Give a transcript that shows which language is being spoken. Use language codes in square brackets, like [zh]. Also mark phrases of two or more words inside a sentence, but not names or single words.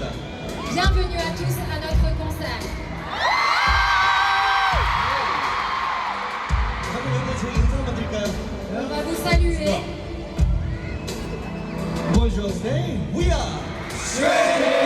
[fr] Bienvenue à tous à notre concert. [ko] 방금 여러분 저희 인사 한번 드릴까요? [fr] On va vous saluer. Bonjour, [en] stay. We are